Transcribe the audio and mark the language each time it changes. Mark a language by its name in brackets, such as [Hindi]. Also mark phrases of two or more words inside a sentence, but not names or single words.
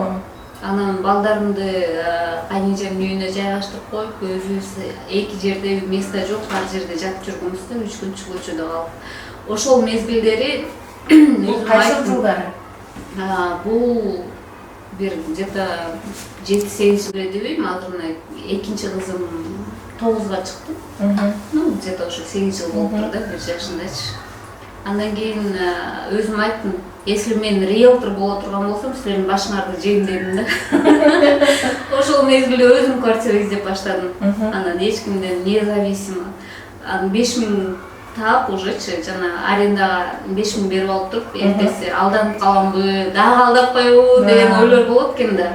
[Kyrgyz] Анан балдарымды кайнежемдин үйүнө жайгаштырып коюп, өзүбүз 2 жерде место жок, ар жерде жатып жүргөнбүздө 3 күн көчөдө калып. Ошол мезгилдери кайсы жылдары? Бул бир где-то 7-8 жыл дебейм, азыр мына экинчи кызым 9га чыкты. [Russian] Ну, где-то [Kyrgyz] ошо 8 жыл болуп турду, 1 жашындачы. Андан кийин өзүм айттым, если мен риэлтор боло турган болсом, силердин башыңарды жейм дедим да. Ошол мезгилде өзүм квартира издеп баштадым. Анан эч кимден независимо. 5000 таап ужечи, жана арендага 5000 берип алып туруп, эртеси алданып каламбы, дагы алдап коебу деген ойлор болот экен да.